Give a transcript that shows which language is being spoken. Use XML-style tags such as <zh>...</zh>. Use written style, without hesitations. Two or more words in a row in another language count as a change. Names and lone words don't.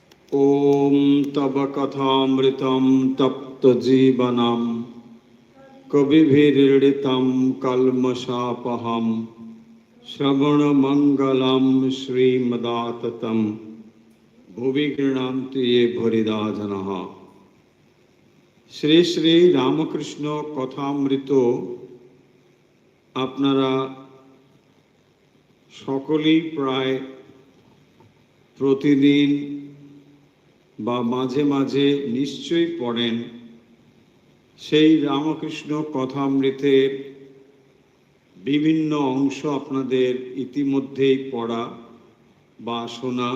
<sa>ॐ तव कथामृतं तप्तजीवनं कविभिरीडितं कल्मषापहं श्रवणमङ्गलं श्रीमदाततं भुवि गृह्णन्ति ये भूरिदा जनाः।</sa> <bn>श्री श्री रामकृष्ण कथामृत আপনারা সকলেই প্রায় প্রতিদিন বা মাঝে মাঝে নিশ্চয়ই পড়েন। সেই রামকৃষ্ণ কথামৃতের বিভিন্ন অংশ আপনাদের ইতিমধ্যেই পড়া বা শোনা।</bn>